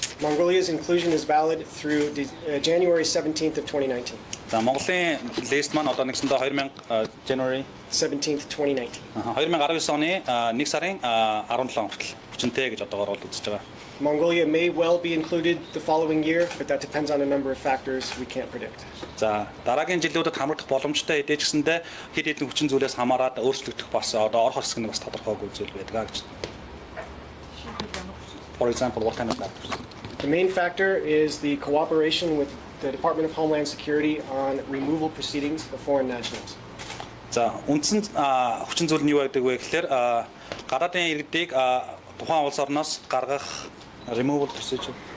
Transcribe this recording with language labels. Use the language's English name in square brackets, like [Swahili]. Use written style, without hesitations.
[English] Mongolia's inclusion is valid through January 17th of 2019. [Mongolian] За Монголын лист маань одоо нэгсэндээ 2000 [English] January 17th 2019. [Mongolian] 2019 оны 1 сарын 17 хүртэл хүчинтэй гэж одоогоор бол үзэж байгаа. [English] Mongolia may well be included the following year, but that depends on a number of factors we can't predict. [Mongolian] За дараагийн жилүүдэд хамрагдах боломжтой хэдий ч гэсэндээ хэд хэдэн хүчин зүйлээс хамаарат өөрчлөгдөх бас одоо орох хэсэг нь бас тодорхойгүй зүйл байдаг гэж. [English] For example, what kind of factors? The main factor is the cooperation with the Department of Homeland Security on removal proceedings of foreign nationals. [Mongolian] За үндсэн хүчин зүйл нь юу байдаг вэ гэхээр гадаадын иргэдийг тухайн улс орноос гаргах [English] removal procedure